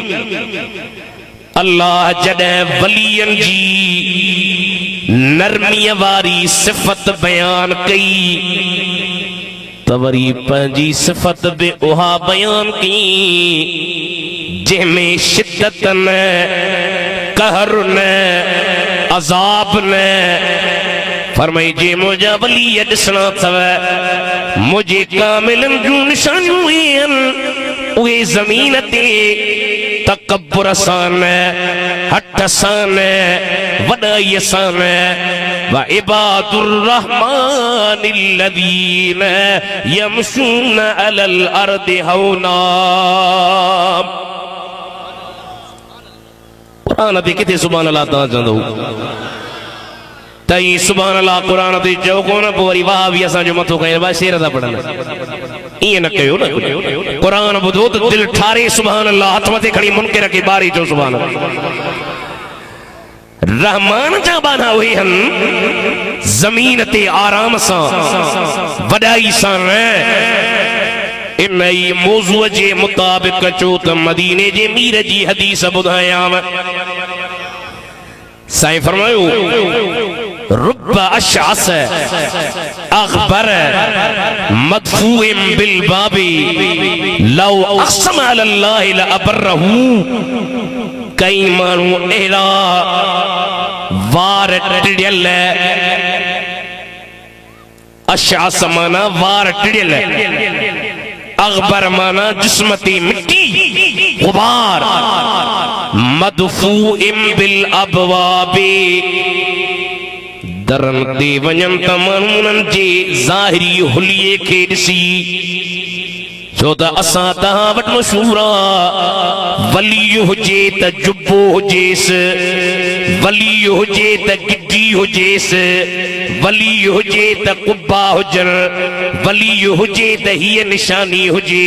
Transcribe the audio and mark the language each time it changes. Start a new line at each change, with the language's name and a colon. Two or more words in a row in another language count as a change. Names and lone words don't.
Sindhi: अल्लाह जॾहिं वलियन जी नरमीअ वारी सिफ़त बयान कई त वरी पंहिंजी सिफ़त बि उहा बयान कई जंहिंमें शिद्दत न, कहर न, अज़ाब न। फरमाई जे मुंहिंजा वली ॾिसणा अथव मुंहिंजे कामिलनि जूं निशानियूं आहिनि, उहे ज़मीन ते तकब्बुर सां न, हठ सां न, वॾाईअ सां न।
Arabic: وعباد الرحمن الذين يمشون على الأرض هونا.
Sindhi: क़ुरान ते किथे
Arabic: سبحان الله
Sindhi: तव्हां चवंदो तई
Arabic: سبحان الله
Sindhi: क़ुरान ते चओ कोन, पोइ वरी वाह बि असांजो मथो खणी भाई शेर था पढ़नि। ईअं न कयो न, क़ुरान ॿुधो त दिलि ठारे
Arabic: سبحان الله,
Sindhi: हथ मथे खणी मुनकिर खे ॿारे चओ
Arabic: سبحان الله.
Sindhi: रहमान जा बाना उहे हन ज़मीन ते आराम सां, वॾाई सां न। इन ई मौज़ूअ जे मुताबिक़ चओ त मदीने जे मीर जी हदीस ॿुधायांव। साईं फरमायो
Arabic: رب أشعث أغبر مدفوع بالباب لو أقسم على الله لأبره.
Sindhi: कई माण्हू अहिड़ा वार टिड़ियल, अशअस माना वार टिड़ियल, अग़बर माना जिस्मती मिट्टी गुबार,
Arabic: مدفوع بالأبواب
Sindhi: दरन ते वञनि त माण्हू उन्हनि जे ज़ाहिरी हुलिये खे ॾिसी, छो त असां तव्हां वटि मशहूर आहे वली हुजे त जुब्बो हुजेसि, वली हुजे त गिड्डी हुजेसि, वली हुजे त कुब्बा हुजनि, वली हुजे त हीअ निशानी हुजे।